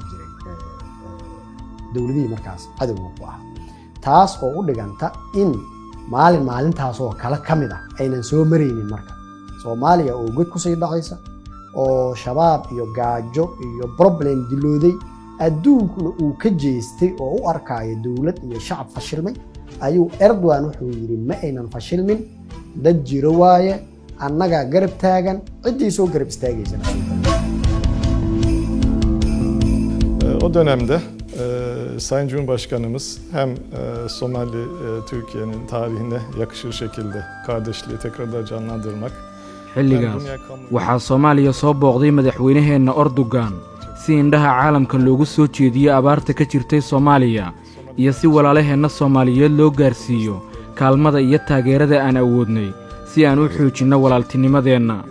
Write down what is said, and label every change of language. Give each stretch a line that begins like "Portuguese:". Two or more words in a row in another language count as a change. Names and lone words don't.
Somali: dhihi jiray dowladihii markaas cadowga ku ahaa taas oo u dhiganta in maalintaas oo kale ka mid ah aynan soo maraynin marka Soomaaliya oo god ku sii dhacaysa oo shabaab iyo gaajo iyo problem dilooday adduunkuna uu ka jeestay oo u arkaayo dawlad iyo shacab fashilmay ayuu Erdogan wuxuu yiri ma aynan fashilmin dad jiro waaye annaga garab taagan cidii soo garab istaagaysa.
Turkish: O dönemde Sayın Cumhurbaşkanımız hem Somali Türkiye'nin tarihine yakışır şekilde kardeşliği tekrar canlandırmak.
Somali: xilligaas waxaa Soomaaliya soo booqday madaxweynaheenna Erdogan si indhaha caalamka loogu soo jeediyo abaarta ka jirtay Soomaaliya iyo si walaalaheenna Soomaaliyeed loo gaarsiiyo kaalmada iyo taageerada aan awoodnay si aan u xoojinno walaaltinimadeenna.